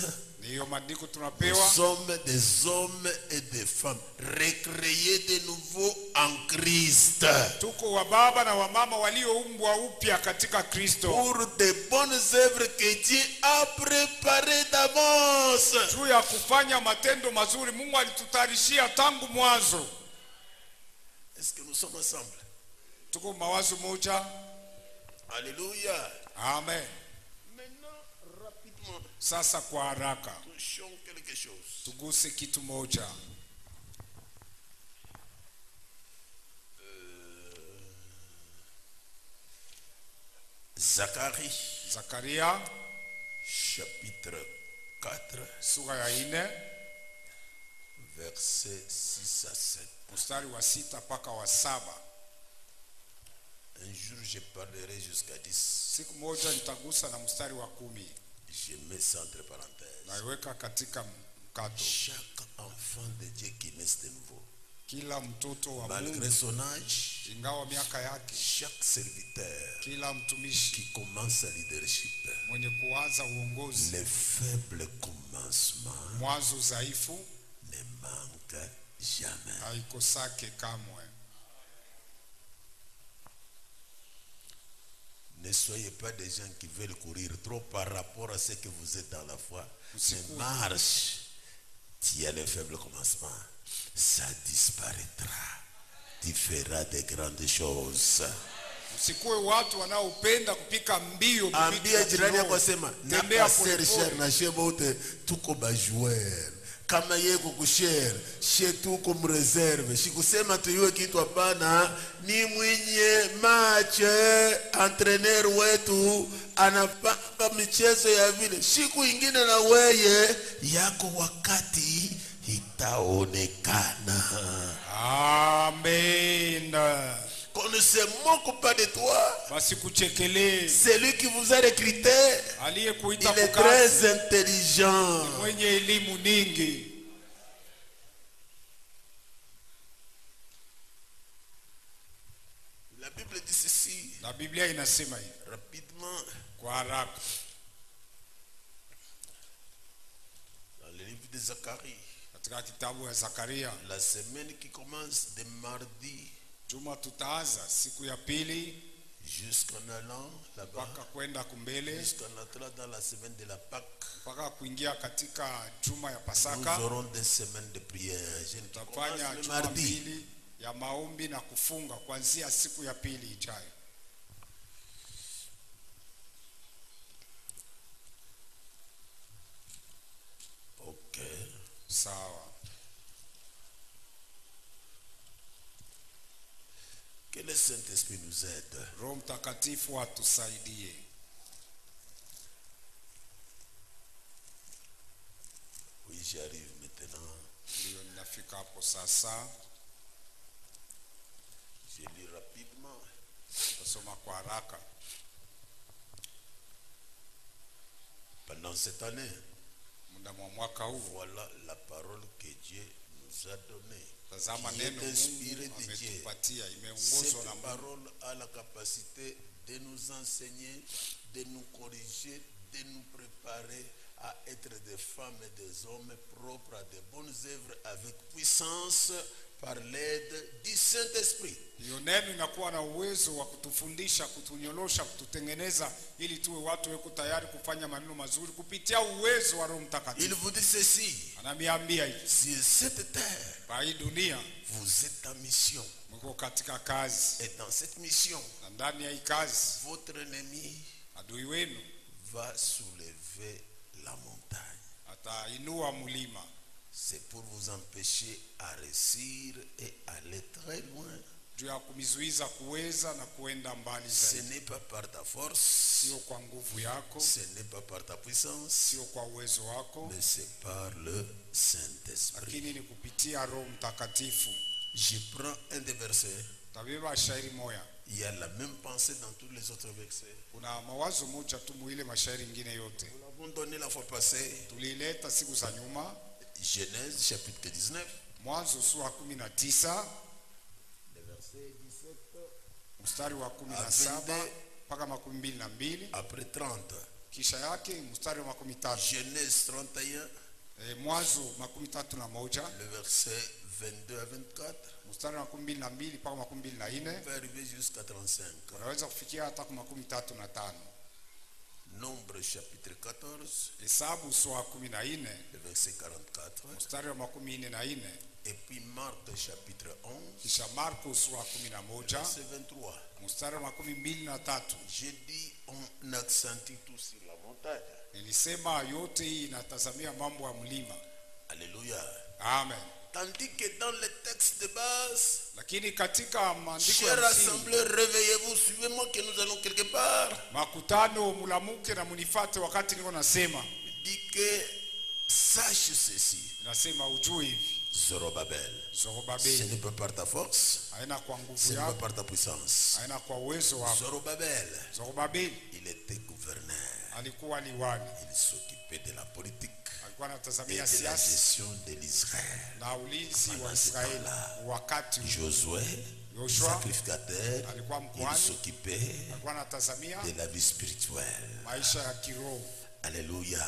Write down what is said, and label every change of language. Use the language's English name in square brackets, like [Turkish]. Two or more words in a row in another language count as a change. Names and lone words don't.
[French] Nous sommes des hommes et des femmes recréés de nouveau en Christ pour de bonnes œuvres que Dieu a préparées d'avance. Est-ce que nous sommes ensemble? Alléluia. Amen. Maintenant, rapidement, [Swahili] sasa kwa haraka [French] touchons quelque chose. [Swahili] Tuguse kitu moja. Zakaria [French] chapitre 4 [Swahili] sura ya 4 [French] verset 6 à 7. [Swahili] Mstari wa 6 mpaka wa 7. [French] Un jour je parlerai jusqu'à 10. [Swahili] Siku moja nitagusa na mstari wa 10. [French] Je mets ça entre parenthèses. [Swahili] Naiweka katika mkato. [French] Chaque enfant de Dieu qui naît de nouveau, [Swahili] kila mtoto wa [French] malgré son âge, [Swahili] ingawa miaka yake, [French] chaque serviteur [Swahili] kila mtumishi [French] qui commence sa leadership, [Swahili] mwenye kuanza uongozi, [French] le faible commencement [Swahili] mwanzo dhaifu [French] ne manque jamais. [Swahili] haikosake kamwe. [French] Ne soyez pas des gens qui veulent courir trop par rapport à ce que vous êtes dans la foi. Mais marche, tu as le faible commencement, ça disparaîtra. Tu feras de grandes choses. [Swahili] Usikuwe watu wanaopenda kupika mbio. Ambia jirani yako sema, na [French] passer cher [Swahili] na shebote tuko bajouer. Kama yeko kushare, she tuko mreserve. Shikusema tuyue kitu hapana, ni mwenye mache entraîneur wetu anapanga michezo ya vile. Siku ingine na weye yako wakati itaonekana. Amen. [French] Qu'on ne se moque pas de toi. Celui qui vous a recruté, il est très intelligent. La Bible dit ceci. Rapidement. Dans le livre de Zacharie. La semaine qui commence de mardi. [Swahili] Juma tutaanza siku ya pili [French] jusqu'en allant là-bas, [Swahili] kwenda kumbele, [French] jusqu'en entrant dans la semaine de la Pâque, [Swahili] mpaka kuingia katika juma ya Pasaka. [French] Nous aurons des semaines de prière. [Swahili] Tutafanya juma mbili ya maombi na kufunga kuanzia siku ya pili ijayo. [French] Okay. [Swahili] Sawa. [French] Que le Saint-Esprit nous aide. [Swahili] Roho Mtakatifu atusaidie. [French] Oui, j'y arrive maintenant. [Swahili] Ndio ninafika hapo sasa. [French] Je lis rapidement. [Swahili] Nasoma kwa haraka. [French] Pendant cette année, [Swahili] muda wa mwaka huu, [French] voilà la parole que Dieu nous a donnée. [Swahili] Tazama neno Mungu ametupatia, imeongozwa na [French] parole a la capacité de nous enseigner, de nous corriger, de nous préparer à être des femmes et des hommes propres à de bonnes œuvres avec puissance par l'aide du Saint-Esprit. [Swahili] Hiyo neno inakuwa na uwezo wa kutufundisha, kutunyolosha, kututengeneza ili tuwe watu weko tayari kufanya maneno mazuri kupitia uwezo wa Roho Mtakatifu. [French] Il vous dit ceci. [Swahili] Ananiambia hivi. [French] Sur cette terre, [Swahili] kwa hii dunia, [French] vous êtes en mission. [Swahili] mko katika kazi. [French] Et dans cette mission, [Swahili] na ndani ya hii kazi, [French] votre ennemi, [Swahili] adui wenu, [French] va soulever la montagne. [Swahili] Atainua mlima. [French] C'est pour vous empêcher à réussir et aller très loin. [Swahili] Juu ya kumizuiza kuweza na kuenda mbali [French] Ce [Swahili] zaidi. [French] n'est pas par ta force, [Swahili] sio kwa nguvu yako, [French] ce n'est pas par ta puissance, [Swahili] sio kwa uwezo wako, [French] mais c'est par le Saint-Esprit. [Swahili] lakini ni kupitia Roho Mtakatifu. [French] Je prends un des versets. [Swahili] Tabeba shairi moja. [French] Il y a la même pensée dans tous les autres versets. [Swahili] Kuna mawazo moja tu muile mashairi mengine yote. [French] Nous l'avons donné la fois passée. [Swahili] Tulileta siku za nyuma. [French] Genèse chapitre 19. [Swahili] Mwanzo sura 19. [French] Le verset 17. [Swahili] Mstari wa 17 mpaka 22. [French] Après 30. [Swahili] Kisha yake mstari wa 13. [French] Genèse 31. [Swahili] Mwanzo 31. [French] Le verset 22 à 24. [Swahili] Mstari wa 12 mpaka 24. [French] On peut arriver jusqu'à 35. [Swahili] Unaweza kufikia hata 35. [French] Nombre chapitre 14. [Swahili] Hesabu sura 14. [French] Le verset 44. [Swahili] Mstari wa 44. [French] Et puis Marc chapitre 11. [Swahili] Kisha Marko sura 11. [French] Verset 23. [Swahili] Mstari wa 23. [French] J'ai dit on accentue tout sur la montagne. [Swahili] Nilisema yote hii inatazamia mambo ya mlima. Alléluia. Amen. [French] Tandis que dans le texte de base, [Swahili] lakini katika maandiko ya [French] chers rassembleurs, réveillez-vous, suivez-moi que nous allons quelque part. [Swahili] Makutano mulamuke na munifate wakati niko nasema. [French] Dit que sache ceci. [Swahili] Nasema ujue hivi. Zorobabel. Zorobabel. [French] Ce n'est pas par ta force. [Swahili] Haina kwa nguvu yako. [French] Ce n'est pas par ta puissance. [Swahili] Haina kwa uwezo wako. Zorobabel. Zorobabel. [French] Il était gouverneur. [Swahili] Alikuwa liwali. [French] Il s'occupait de la politique. et de la gestion de l'Israël. Pendant ce temps-là, Josué, sacrificateur, il s'occupait de la vie spirituelle. Alléluia.